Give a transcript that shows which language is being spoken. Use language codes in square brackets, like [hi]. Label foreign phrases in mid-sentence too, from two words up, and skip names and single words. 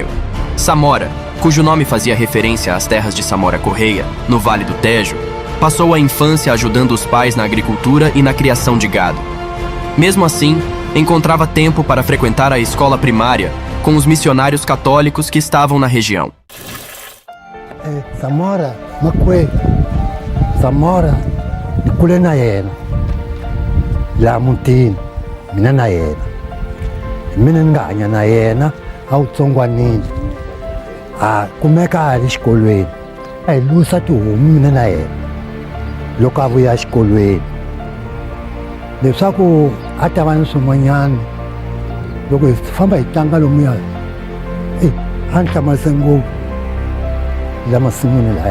[pt] Samora, cujo nome fazia referência às terras de Samora Correia, no Vale do Tejo, passou a infância ajudando os pais na agricultura e na criação de gado. Mesmo assim, encontrava tempo para frequentar a escola primária com os missionários católicos que estavam na região. [ts] Samora, Makwe, Samora, kule na yena, la muntini, mina na yena, mina nganya na yena, awutsongwanini, kumeka ali xikolweni, a hi lusa tihomu mina na yena, loko a vuya xikolweni, leswaku a ta va ni swin'wanyana, loko hi famba hi tlanga lomuya, a ni hlamarisa ngopfu la masin'wini laya.